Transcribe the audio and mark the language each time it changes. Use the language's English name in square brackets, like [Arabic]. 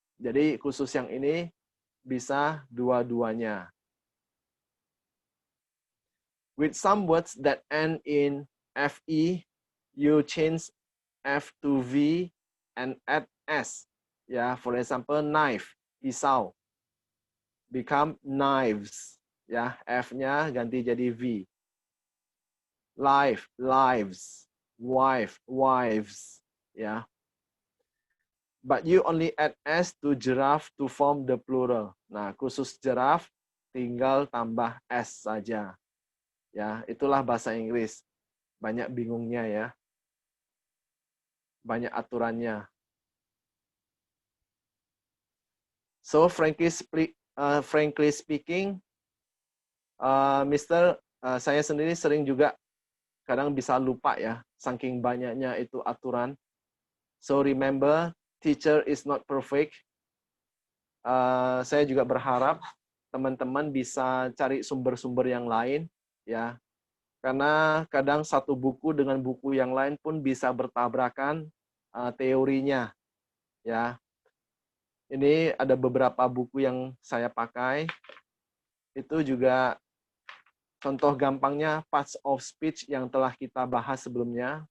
[Indonesian] Jadi khusus yang ini bisa dua-duanya. [English] With some words that end in FE, you change F to V and add S. Ya, for example, knife, pisau. Become knives. [Indonesian] Ya, F-nya ganti jadi V. Life, lives. [English] Wife, wives. Ya. But you only add S to giraffe to form the plural. [Indonesian] Nah, khusus giraffe tinggal tambah S saja. Ya, itulah bahasa Inggris. Banyak bingungnya ya. Banyak aturannya. [English] So frankly speaking, [Indonesian] Mister, saya sendiri sering juga kadang bisa lupa ya, saking banyaknya itu aturan. [English] So remember, teacher is not perfect. [Indonesian] Saya juga berharap teman-teman bisa cari sumber-sumber yang lain, ya. Karena kadang satu buku dengan buku yang lain pun bisa bertabrakan teorinya, ya. Ini ada beberapa buku yang saya pakai. Itu juga contoh gampangnya parts of speech yang telah kita bahas sebelumnya.